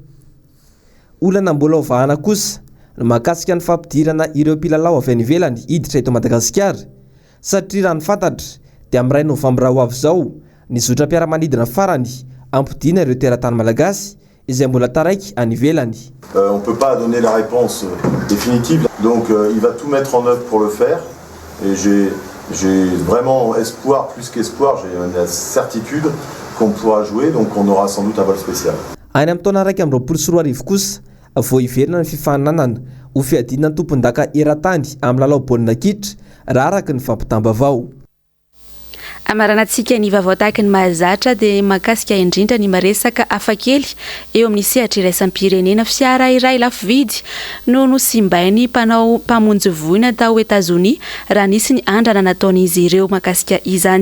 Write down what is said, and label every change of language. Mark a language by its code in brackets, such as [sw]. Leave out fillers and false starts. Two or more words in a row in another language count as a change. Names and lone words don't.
[mg] Olana mbola ovahana kosa no mahakasika ny fampidirana ireo mpilalao avy any ivelany hiditra eto Madagasikara satria raha ny fantatra dia amin'ny 2 Novambra ho avy izao ny zotra-piaramanidina farany ampidina ireo teratany malagasy izay mbola taraiky any ivelany. [fr] On peut pas donner la réponse définitive, donc il va tout mettre en œuvre pour le faire et j'ai vraiment espoir, plus qu'espoir, j'ai une certitude qu'on pourra jouer, donc on aura sans doute un vol spécial. [mg] Any amin'ny taona 2024 kosa vao iverina ny fifaninanana ho fiadina ny tompon-daka eran-tany amin'ny lalao baolina kitra raha araka ny fampitamba avao. Amaranantsika ny vaovao tahaka ny mahazatra dia mahakasika indrindra ny maresaka hafakely eo amin'ny sehatra iraisam-pirenena fiara iray lafo vidy no nosimbainy mpanao mpamonjy voina tao Etazonia raha nisy ny andrana nataon'izy ireo mahakasika izany.